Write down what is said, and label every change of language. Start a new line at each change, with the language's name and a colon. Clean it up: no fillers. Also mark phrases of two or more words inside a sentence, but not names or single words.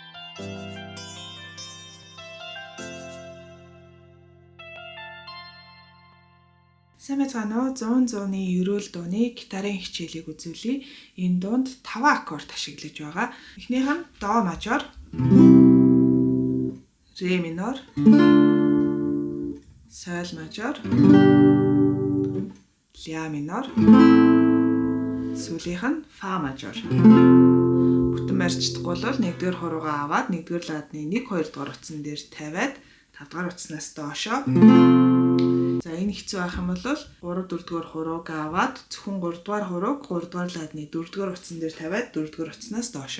Mongolian: Сайн байцгаана уу? 100-100-ны ерөөл дууны гитарын хичээлийг үзүүлье. Энэ дуунд 5 аккорд ашиглаж байгаа. Эхнийх нь до мажор, ре минор, соль мажор, ля минор, сүүлийнх нь фа мажор. Бүтэн барьцдаггүй бол 1-р хуруугаа аваад 1-р ладны 1 2 дугаар утсан дээр тавиад 5 дугаар утснаас доошоо. За энэ хэцүү байх юм бол 3 4 дугаар хурууг аваад зөвхөн 3 дугаар хурууг 3 дугаар ладны 4 дугаар утсан дээр тавиад 4 дугаар утснаас доошоо.